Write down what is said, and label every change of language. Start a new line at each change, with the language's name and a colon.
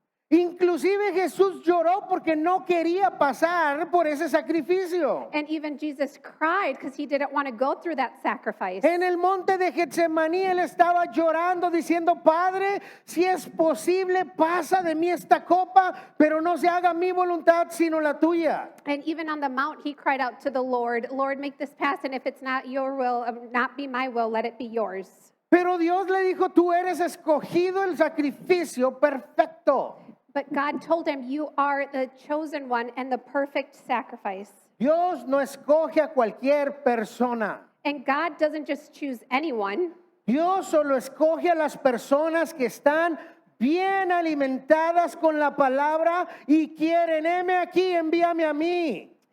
Spanish: Inclusive Jesús lloró porque no quería pasar por ese sacrificio.
English: And even Jesus cried because he didn't want to go through that sacrifice.
Spanish: En el monte de Getsemaní él estaba llorando diciendo, Padre, si es posible, pasa de mí esta copa, pero no se haga mi voluntad sino la tuya.
English: And even on the mount, he cried out to the Lord, Lord, make this pass, and if it's not your will, not be my will, let it be yours.
Spanish: Pero Dios le dijo, tú eres escogido el sacrificio perfecto.
English: But God told him, you are the chosen one and the perfect sacrifice.
Spanish: Dios no escoge a cualquier persona.
English: And God doesn't just choose anyone.
Spanish: Dios solo escoge a las personas que están bien alimentadas con la palabra y quieren, heme aquí, envíame a mí.